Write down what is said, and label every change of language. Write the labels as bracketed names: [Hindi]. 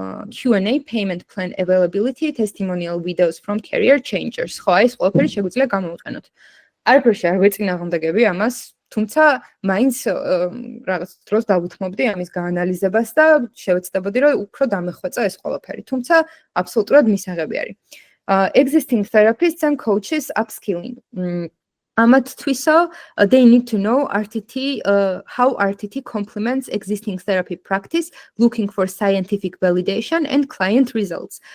[English] Q&A, payment plan availability, testimonial videos from career changers. [Georgian] ხო, ეს ყველაფერი შეგვიძლია გამოვიყენოთ. არაფერში არ ვეწინააღმდეგები ამას, თუმცა მაინც რაღაც დროს დავუთმობდი ამის გაანალიზებას და შევეცდებოდი, რომ უფრო დამეხვეწა ეს ყველაფერი. თუმცა აბსოლუტურად მისაღები არის. [English] Existing therapists and coaches upskilling. [Georgian] Amatvisa, [English] they need to know how RTT complements existing therapy practice, looking for scientific validation and client results.